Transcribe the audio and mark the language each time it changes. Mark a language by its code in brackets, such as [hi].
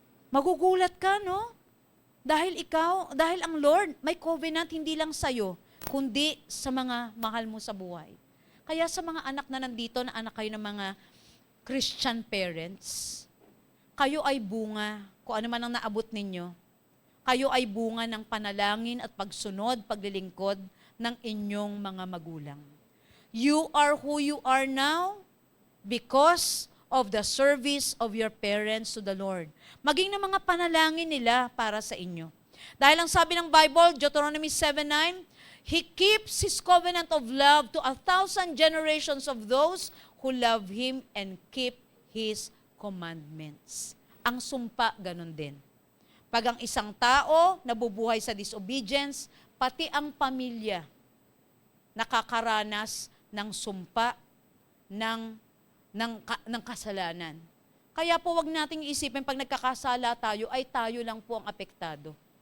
[tl] Magugulat ka, no? Dahil ang Lord, may covenant hindi lang sa'yo, kundi sa mga mahal mo sa buhay. Kaya sa mga anak na nandito, na anak kayo ng mga Christian parents, kayo ay bunga, kung ano man ang naabot ninyo, kayo ay bunga ng panalangin at pagsunod, paglilingkod ng inyong mga magulang. [en] You are who you are now because of the service of your parents to the Lord. [tl] Maging ng mga panalangin nila para sa inyo. Dahil ang sabi ng [en] Bible, Deuteronomy 7:9, He keeps His covenant of love to 1,000 generations of those who love Him and keep His commandments. [tl] Ang sumpa, ganun din. Pag ang isang tao nabubuhay sa disobedience, pati ang pamilya nakakaranas ng sumpa ng kasalanan. Kaya po wag nating isipin pag nagkakasala tayo, ay tayo lang po ang apektado.